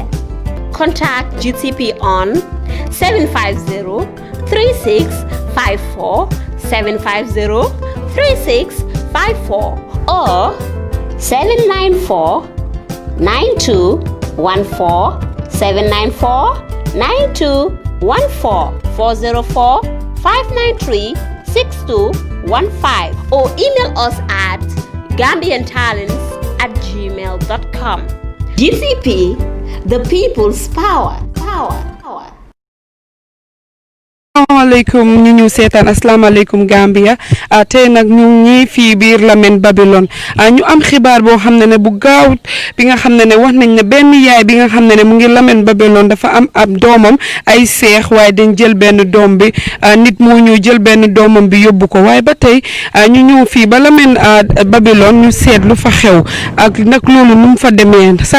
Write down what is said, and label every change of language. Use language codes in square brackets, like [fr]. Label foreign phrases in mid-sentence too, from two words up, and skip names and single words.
[en] Contact GTP on 750-3654, 750-3654 or 794-9214, 794-9214, 404-593-6215 or email us at gambiantalents@gmail.com. GTP, the people's power. [wo] Assalamualaikum ñu ñu seetaan asalaamaaleykum Gambia tey nag ñu ñi fii biir Lamin Babylon ñu am xibaar boo xam ne bu gaaw bi nga xam ne wax nañ ne benn yaay bi nga xam ne mu ngi Lamin Babylon dafa am ab doomam ay seex waaye dañ jël benn doom bi nit moo ñu jël benn doomam bi yóbbu ko waaye ba tey ñu ñëw fii ba Lamin Babylon ñu seet lu fa xew ak nag loolu nu mu fa demee saa